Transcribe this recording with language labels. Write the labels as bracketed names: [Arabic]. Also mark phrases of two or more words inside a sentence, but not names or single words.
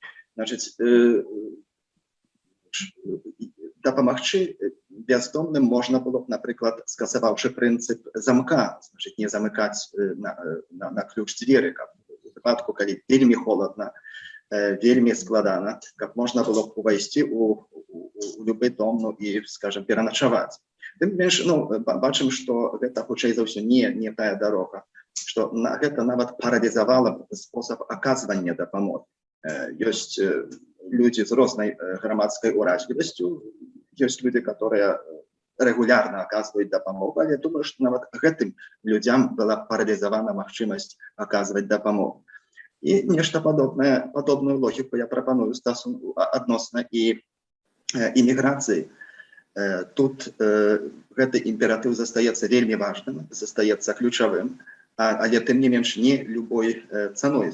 [Belarusian] Дапамагчы бездомным можна было б, напрыклад, скасаваўшы прынцып замка, не замыкаць на ключ дзверы, каб у выпадку, калі вельмі холодна, вельмі складана, каб можна было б увайсці у любы дом, ну і, скажем, пераначаваць. Тым не менш, бачым, што гэта хутчэй за ўсё не тая дарога, што гэта нават паралізавала спосаб аказвання дапамогі. Ёсць людзі з рознай грамадскай уразлівасцю, ёсць людзі, [Russian] которые регулярно оказывают [Belarusian] дапамогу, але я думаю, что нават гэтым людям была паралізавана магчымасць аказваць дапамогу. І нешта падобную логіку я прапаную адносна і іміграцыі. Тут гэты імператыў застаецца вельмі важным, застаецца ключавым, але тым не менш не любой цаной.